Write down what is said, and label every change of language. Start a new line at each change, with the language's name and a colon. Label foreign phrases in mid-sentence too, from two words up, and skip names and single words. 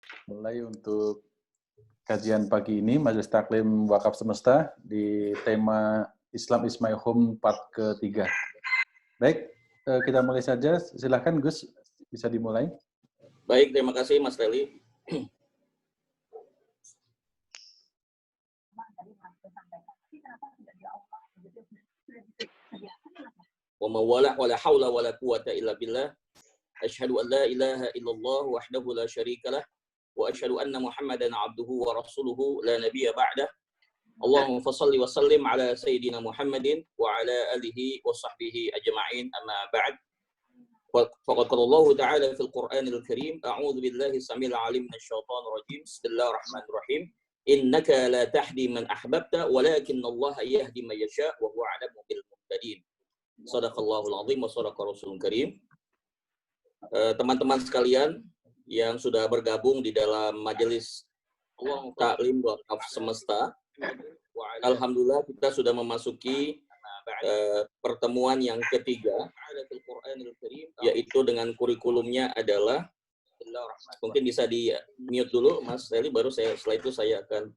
Indonesian: Mulai untuk kajian pagi ini Majelis Taklim Wakaf Semesta di tema
English: Islam is my home
Indonesian: part ketiga. Baik, kita mulai saja. Silakan Gus, bisa dimulai. Baik, terima kasih Mas Teli.
Arabic: وما ولا ولا حول ولا قوة إلا بالله. أشهد أن لا إله إلا الله وحده لا شريك له وأشهد أن محمدا عبده ورسوله لا نبي بعده. اللهم فصل وسلم على سيدنا محمد وعلى آله وصحبه أجمعين أما بعد. فقد قال الله تعالى في القرآن الكريم، أعوذ بالله السميع العليم من الشيطان الرجيم. بسم الله الرحمن الرحيم. إنك لا تهدي من أحببت ولكن الله يهدي من يشاء وهو أعلم بالمهتدين. صدق الله العظيم وصدق رسوله الكريم.
Indonesian: Teman-teman sekalian yang sudah bergabung di dalam majelis Taklim Wakaf Semesta, alhamdulillah kita sudah memasuki pertemuan yang ketiga, yaitu dengan kurikulumnya adalah, mungkin bisa di mute dulu Mas Teli, baru setelah itu saya akan